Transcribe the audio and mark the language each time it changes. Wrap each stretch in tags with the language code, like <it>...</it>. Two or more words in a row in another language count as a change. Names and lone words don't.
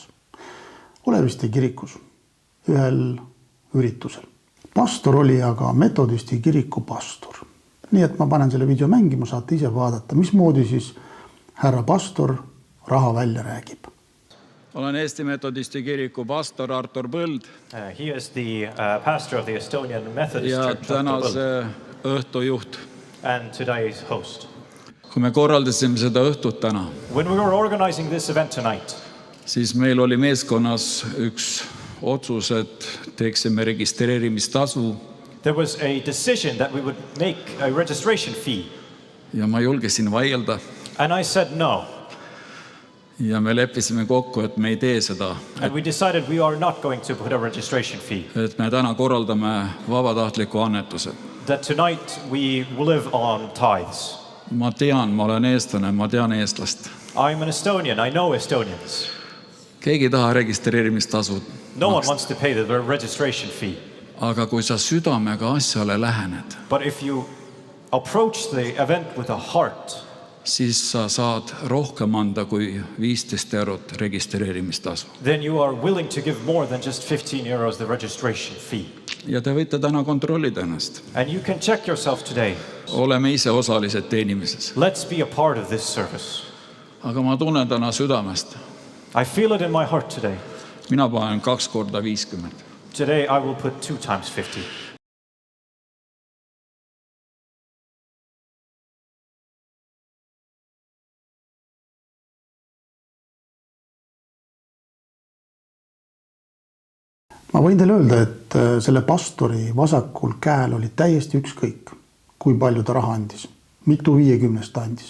<et>Olevisti kirikus, ühel üritusel. Pastor oli aga metodisti kiriku pastor. Nii et ma panen selle video mängima, saate ise vaadata, mismoodi siis härra pastor raha välja räägib. Olen Eesti Metodisti kiriku pastor Artur Põld</et> <en>He is the pastor of the Estonian Methodist</en> <et>ja</et> <en>Church.</en> <et>tänase õhtujuht.</et> <en>And today's host.</en> <et>Kui me korraldasime seda õhtut täna,</et> <en>When we were organizing this event tonight,</en> <et>siis meil oli meeskonnas üks otsus, et teeksime registreerimistasu</et> <en>there was a decision that we would make a registration fee.</en> <et>ja ma julgesin vaielda</et> <en>And I said no.</en> <et>ja me leppisime kokku, et me ei tee seda,</et> <en>And we decided we are not going to put a registration fee.</en> <et>et me täna korraldame vabatahtliku annetuse.</et> <en>That tonight we live on tithes.</en> <et>Ma tean, ma olen eestlane, ma tean eestlast.</et> <en>I'm an Estonian. I know Estonians.</en> <et>Keegi ei taha registreerimistasud</et> <en>No one</en> <et>maksta.</et> <en>wants to pay the registration fee.</en> <et>Aga kui sa südamega asjale lähened,</et> <en>But if you approach the event with a heart,</en> <et>siis sa saad rohkem anda kui 15 eurot registreerimistasu.</et> <en>then you are willing to give more than just 15 euros the registration fee.</en> <et>Ja te võite täna kontrollida ennast.</et> <en>And you can check yourself today.</en> <et>Oleme ise osalised teenimises.</et> <en>Let's be a part of this service.</en> <et>Aga ma tunnen täna südamest.</et> <en>I feel it in my heart today.</en> <et>Mina panen 2 korda 50.</et> <en>Today I will put 2 times 50.</en> <et>Ma võin teile öelda, et selle pastori vasakul käel oli täiesti ükskõik, kui palju ta raha andis, mitu 50 ta andis.</et>